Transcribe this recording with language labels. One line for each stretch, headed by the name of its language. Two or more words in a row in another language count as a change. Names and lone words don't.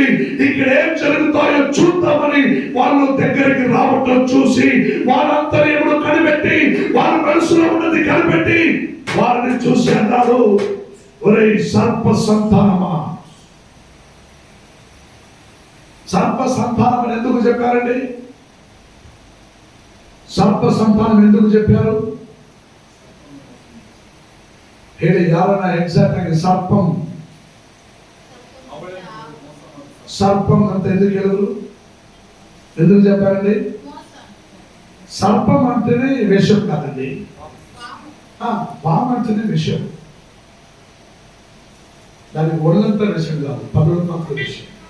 Telugu: ఇక్కడ ఏం జరుగుతాయో చూద్దామని వాళ్ళు దగ్గరికి రావటం చూసి వారి అంతర్యంలో కనిపెట్టి వారి మనసులో ఉన్నది కనిపెట్టి వారిని చూసి అన్నారు, ఒరే సర్ప సంతానమా. సర్ప సంతానం అని ఎందుకు చెప్పారండి? సర్ప సంతానం ఎందుకు చెప్పారు?
Kannada: ಯಾರನ್ನ ಎಕ್ಸಾಕ್ಟ್ ಆಗಿ సర్పం ಅಂತ ఎందుకు ಹೇಳಿದ್ರು?
Telugu: ఎందుకు చెప్పారండి? సర్పం అంటేనే విషం కాదండి, పాము అంటేనే విషయం. దానికి ఒళ్ళంతా విషయం కాదు, పదులంతా విషయం.